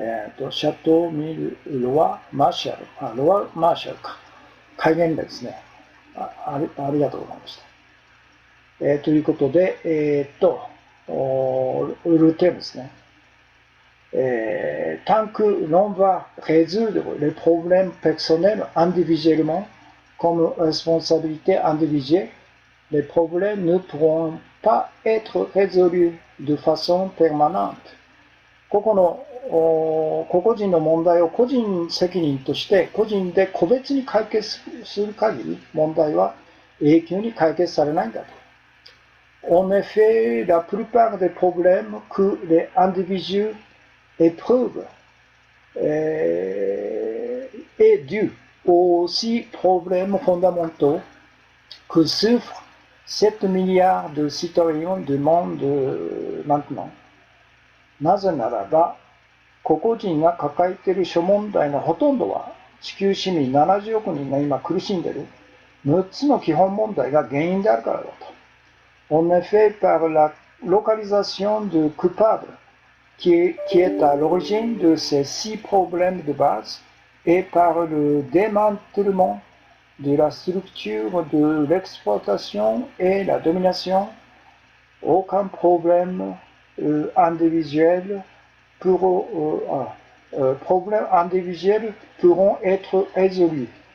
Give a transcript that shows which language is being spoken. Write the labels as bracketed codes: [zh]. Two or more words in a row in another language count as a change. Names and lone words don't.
[ja] シャトーミル・ロワ・マーシャル。ロワ・マーシャルか。戒厳令ですね。ありがとうございました。ということで、ルーテームですね。 [fr] tant que l'on va résoudre les problèmes personnels individuellement, comme responsabilité individuelle, les problèmes ne pourront pas être résolus de façon permanente. [ja] 個々人の問題を個人責任として個人で個別に解決する限り問題は永久に解決されないんだと。 [fr] En effet, la plupart des problèmes que les individus éprouvent est due aux 6 problèmes fondamentaux que souffrent 7 milliards de citoyens du monde maintenant. [ja] なぜならば、個々人が抱えている諸問題のほとんどは地球市民70億人が今苦しんでいる6つの基本問題が原因であるからだと。 [fr] En effet, par la localisation de coupables qui est à l'origine de ces 6 problèmes de base et par le démantèlement de la structure de l'exploitation et la domination, aucun problème individuel problèmes individuels pourront être résolus.